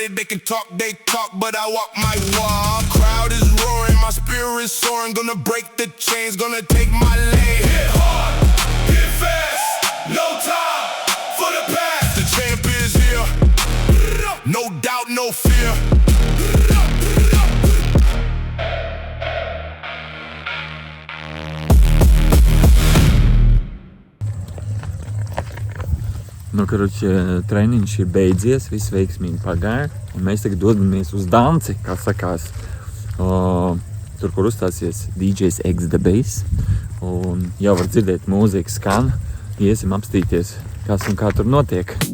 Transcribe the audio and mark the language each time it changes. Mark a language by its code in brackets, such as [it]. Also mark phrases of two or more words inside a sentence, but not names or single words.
[en] They can talk, they talk, but I walk my walk. Crowd is roaring, my spirit soaring. Gonna break the chains, gonna take my lane. Hit hard, hit fast, no time for the past. The champ is here, no doubt, no fear. [lv] Nu, karoči, treniņš ir beidzies, viss veiksmīgi pagāja, un mēs tagad dodamies uz danci, kā sakās, tur, kur uzstāsies DJs X The Bass, un jau var dzirdēt mūzika skan, iesim apstīties, kas un kā tur notiek.